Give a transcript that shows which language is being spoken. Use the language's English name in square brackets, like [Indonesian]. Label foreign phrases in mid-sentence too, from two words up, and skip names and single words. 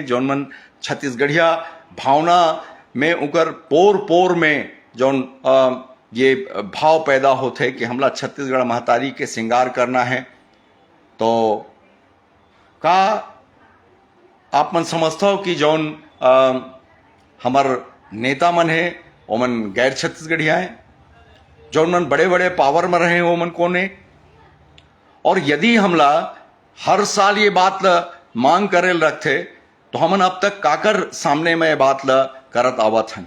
[Chhattisgarhi] जौन मन छत्तीसगढ़िया भावना में उकर पोर पोर में जौन ये भाव पैदा होते कि हमला छत्तीसगढ़ महतारी के श्रृंगार करना है, तो का आप मन समझता हो कि जौन हमार नेता मन है ओमन गैर छत्तीसगढ़िया हैं, जौन मन बड़े बड़े पावर में रहे ओमन कोने। और यदि हमला हर साल ये बात ला मांग करे रखते तो हमन अब तक काकर सामने में ये बात ला करत आवत हन।